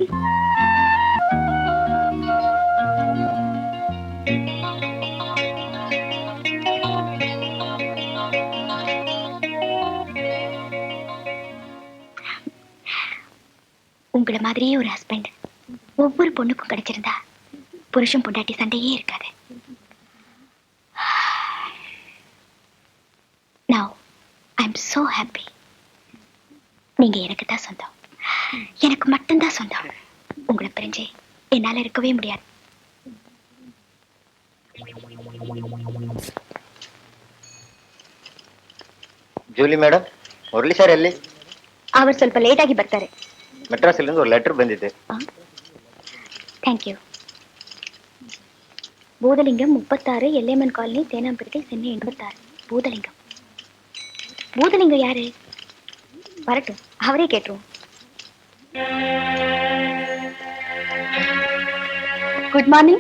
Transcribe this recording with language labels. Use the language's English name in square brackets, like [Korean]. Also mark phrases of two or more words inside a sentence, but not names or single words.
[Tamil] உங்களை மாதிரியே ஒரு ஹஸ்பண்ட் ஒவ்வொரு பொண்ணுக்கும் கிடைச்சிருந்தா புருஷன் பொண்டாட்டி சண்டையே இருக்காது. [English] Now I'm so happy. [Tamil] நீங்க எனக்கு தான் சொந்தம், எனக்கு மட்டும்தான் சொந்தம். உங்களை பிரிஞ்சு என்னால இருக்கவே முடியாது. [Kannada] ಜೂಲಿ ಮೇಡಮ್, ಮುರಳಿ ಸರ್ ಎಲ್ಲಿ? அவர் ಸ್ವಲ್ಪ ಲೇಟ್ ಆಗಿ ಬರ್ತಾರೆ. ಮೆಟ್ರಾಸಿಲಿಂದ ಒಂದು ಲೆಟರ್ ಬಂದಿದೆ. [English] Thank you. [Tamil] பூதலிங்கம் 36, எல்லையம்மன் காலனி, தேனாம்பேட்டை, சென்னை 86. பூதலிங்கம். பூதலிங்கம் யாரு? வரட்டும், அவரே கேட்டுருவோம். [English] Good morning.